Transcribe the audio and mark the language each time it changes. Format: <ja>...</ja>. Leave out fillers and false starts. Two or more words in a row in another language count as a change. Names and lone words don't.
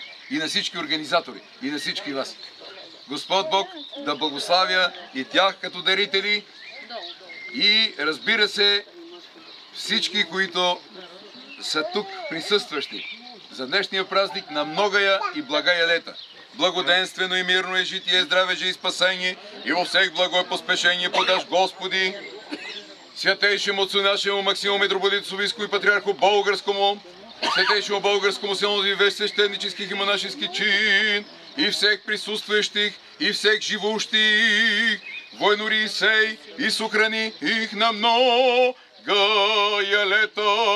<bg>И на всички организатори, и на всички вас. Господ Бог да благославя и тях като дарители и разбира се всички, които са тук присъстващи за днешния празник на многая и благая лета.</bg> <cu>Благоденствено и мирно е житие, здраве же и спасение и във всех благое поспешение подаш Господи, святейшему отцу нашему Максиму митрополиту Софийскому и патриарху българскому, святейшему българскому синоду и весь священнических и монашески чин, и всех присутствующих, и всех живущих, войнури сей и сохрани их на многая лета.</cu>